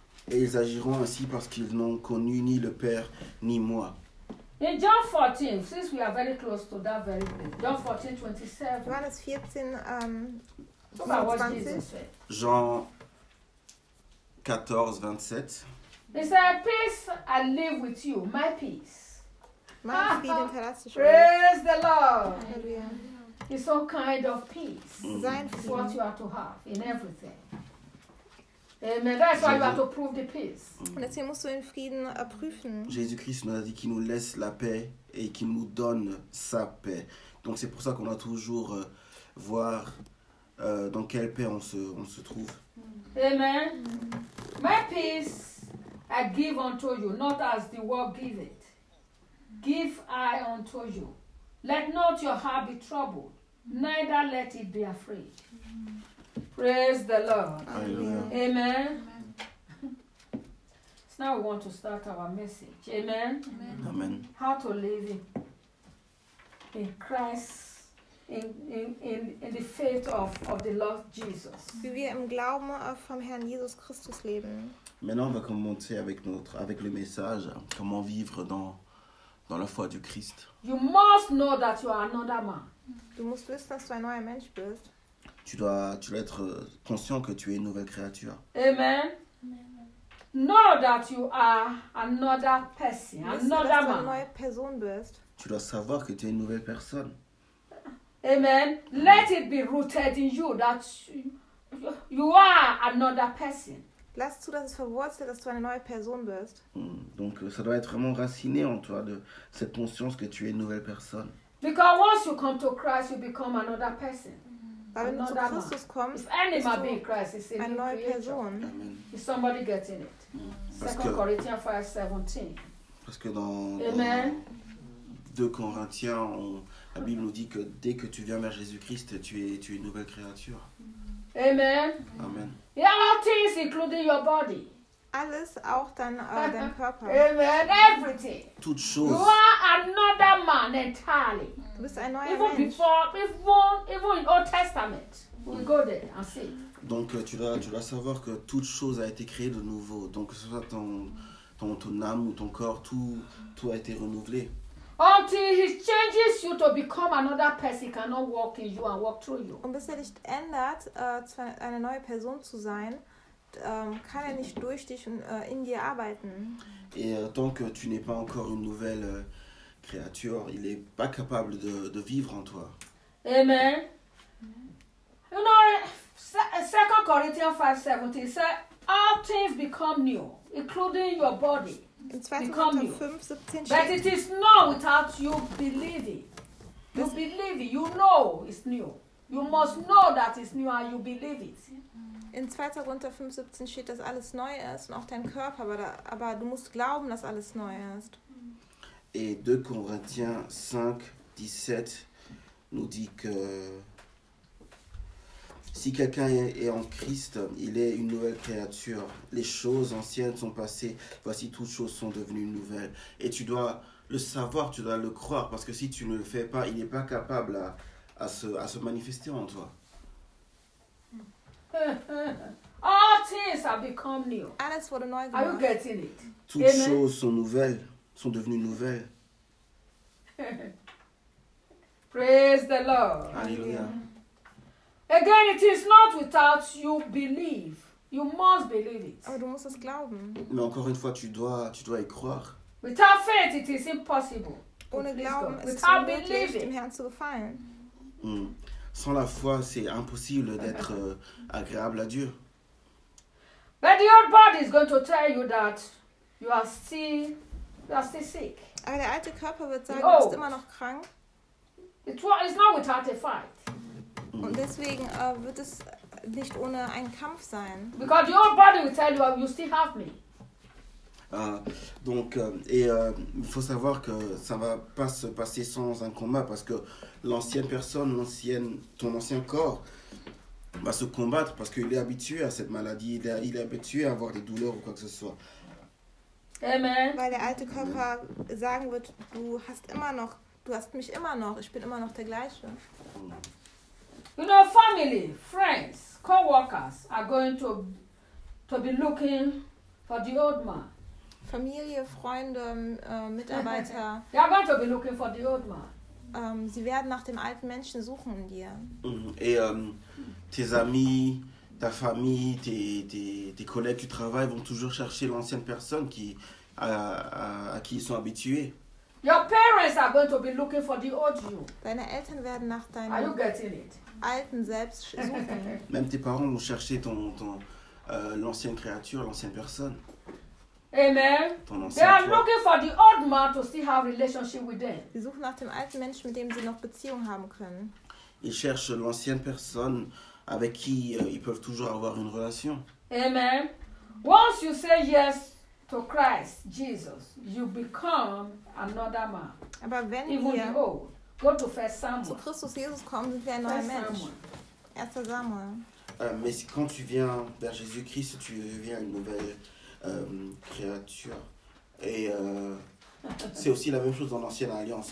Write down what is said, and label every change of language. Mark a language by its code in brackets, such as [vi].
[fr] Et ils agiront ainsi parce qu'ils n'ont connu ni le Père, ni moi. [en] In John 14, since we are very close to that very place, John 14, 27. [de] Johannes 14, [en] talk about what Jesus said. [fr] Jean 14, 27. [en] He said, peace I leave with you, my peace. Praise the Lord. It's all kind of peace. Mm-hmm. It's what you are to have in everything. Amen. That's why you have to prove the peace. Laissez-moi son Frieden prüfen. [fr] Jésus-Christ nous a dit qu'il nous laisse la paix et qu'il nous donne sa paix. Donc c'est pour ça qu'on doit toujours voir dans quelle paix on se trouve. Amen. [en] My peace I give unto you, not as the world give it. Give I unto you. Let not your heart be troubled, neither let it be afraid. Praise the Lord. Alleluia. Amen. So now we want to start our message. Amen. Amen. Amen. How to live in Christ, in the faith of the Lord Jesus. [de] Wie wir im Glauben vom Herrn Jesus Christus leben. [fr] Maintenant, on va commencer avec le message, comment vivre dans la foi du Christ. [en] You must know that you are another man. [de] Du musst wissen, dass du ein neuer Mensch bist. [fr] Tu dois être conscient que tu es une nouvelle créature. Amen. Amen. [en] Know that you are another person, another man. [fr] Tu es une nouvelle personne. Tu dois savoir que tu es une nouvelle personne. Amen. [en] Let it be rooted in you that you are another person. [de] Lass zu, dass es verwurzelt, dass du eine neue Person bist. [fr] Donc ça doit être vraiment raciné en toi de cette conscience que tu es une nouvelle personne. [en] Because once you come to Christ, you become another person. [de] Wenn du zu Christus kommst, bist du eine neue Person. Amen. [en] Is somebody getting it? Second Corinthians 5:17. [fr] Parce que dans 2 Corinthiens, la Bible nous dit que dès que tu viens vers Jésus-Christ, tu es une nouvelle créature. Amen. Amen. [en] Yeah, all things, including your body. [de] Alles, auch dein Körper. [en] Amen. Everything. [fr] Toute chose. [en] You are another man entirely. [de] Du bist ein neuer Mensch. [en] Even in Old Testament, we go there and see. [fr] Donc tu dois savoir que toute chose a été créée de nouveau. Donc que ce soit ton âme ou ton corps, tout a été renouvelé. [en] Until he changes you to become another person, he cannot walk in you and walk through you. [de] Und bis dich ändert, eine neue Person zu sein, kann nicht durch dich und in dir arbeiten. [fr] Et tant que tu n'es pas encore une nouvelle créature, il n'est pas capable de vivre en toi. Amen. [en] You know, 2 Corinthians 5:17 says, all things become new, including your body. In 2 Corinthians 5:17, but it is not without you believing. You believe it, you know it's new. You must know that it's new and you believe it. [de] In 2. Korinther 5:17 steht, dass alles neu ist und auch dein Körper, aber du musst glauben, dass alles neu ist. [fr] Et 2 Corinthiens 5:17 nous dit que si quelqu'un est en Christ, il est une nouvelle créature. Les choses anciennes sont passées, voici toutes choses sont devenues nouvelles. Et tu dois le savoir, tu dois le croire, parce que si tu ne le fais pas, il n'est pas capable à se manifester en toi. [en] All things have become new. [de] Alles wurde neu gemacht. [en] Are you getting it? [fr] Toutes choses sont nouvelles, sont devenues nouvelles. [en] Praise the Lord. [fr] Alléluia. [en] Again, it is not without you believe. You must believe it. [de] Aber du musst es glauben. [fr] Mais encore une fois, tu dois y croire. [en] Without faith, it is impossible. [de] Ohne Glauben ist es unmöglich, dem Herrn zu gefallen. [fr] Sans la foi, c'est impossible d'être agréable à Dieu. [en] But your body is going to tell you that you are still sick. [de] Aber der alte Körper wird sagen, du bist immer noch krank. [en] It's not without a fight. [de] Und deswegen wird es nicht ohne einen Kampf sein. [en] Because your body will tell you you still have me. [fr] Donc, faut savoir que ça va pas se passer sans un combat parce que l'ancienne personne, ton ancien corps va se combattre parce qu'il est habitué à cette maladie, il est habitué à avoir des douleurs ou quoi que ce soit. Amen. [de] Weil der alte Körper sagen wird, du hast mich immer noch, ich bin immer noch der gleiche. [en] You know, family, friends, co-workers are going to be looking for the old man. [de] Familie, Freunde, Mitarbeiter. [en] They are going to be looking for the old man. [de] Sie werden nach dem alten Menschen suchen in dir. [fr] Et tes amis, ta famille, tes collègues du travail vont toujours chercher l'ancienne personne qui à qui ils sont habitués. [en] Your parents are going to be looking for the old you. [de] Deine Eltern werden nach deinem [en] Are you getting it? [de] Alten selbst suchen. [fr] Même tes parents vont chercher l'ancienne créature, l'ancienne personne. Amen. [en] They are looking for the old man to still have relationship with them. [de] Sie suchen nach dem alten Menschen, mit dem sie noch Beziehung haben können. [fr] Ils cherchent l'ancienne personne avec qui ils peuvent toujours avoir une relation. Amen. [en] Once you say yes to Christ Jesus, you become another man. [de] Aber wenn [en] Even [de] wir [en] the old. Go to First Samuel. [de] Zu Christus Jesus kommen, sind wir ein neuer Mensch. 1 Samuel. [fr] Mais si, quand tu viens vers Jésus-Christ, tu deviens une nouvelle créature. Et c'est aussi la même chose dans l'Ancienne Alliance.